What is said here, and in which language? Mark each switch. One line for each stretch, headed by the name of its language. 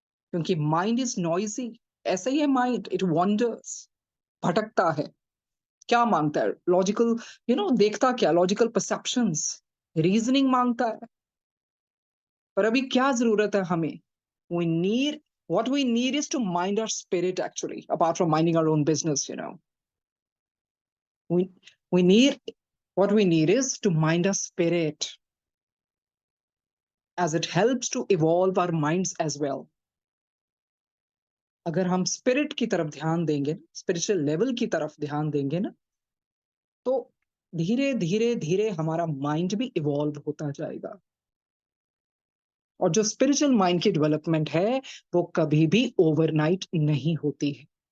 Hindi: क्योंकि
English: Mind is noisy.
Hindi: ऐसा ही है माइंड,
English: it wanders,
Hindi: भटकता है। क्या मांगता है? लॉजिकल, देखता क्या? लॉजिकल परसेप्शंस, रीजनिंग मांगता है। पर अभी क्या जरूरत है हमें?
English: We need, what we need is to mind our spirit, actually, apart from minding our own business. We need, what we need is to mind our spirit, as it helps to evolve our minds as well.
Hindi: अगर हम spirit की तरफ ध्यान देंगे, spiritual level की तरफ ध्यान देंगे ना, तो धीरे धीरे धीरे हमारा माइंड भी इवॉल्व होता जाएगा। और जो स्पिरिचुअल माइंड की डेवलपमेंट है वो कभी भी ओवरनाइट नहीं होती है।